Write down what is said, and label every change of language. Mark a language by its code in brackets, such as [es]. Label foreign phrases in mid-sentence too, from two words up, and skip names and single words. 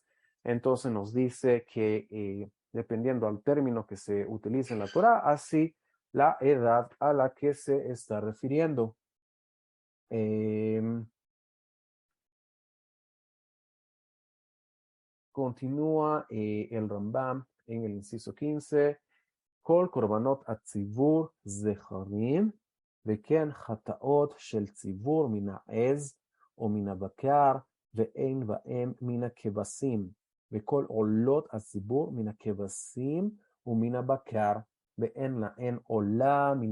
[es] Entonces nos dice que dependiendo al término que se utiliza en la Torá, así la edad a la que se está refiriendo. Continúa el Rambam en el inciso 15. [he] כל קורבנות הציבור זכרים, וכן חטאות של ציבור מן העז או מן הבקר, ואין בהם מן הכבשים, וכל עולות הציבור מן הכבשים ומן הבקר, ואין להן עולה מן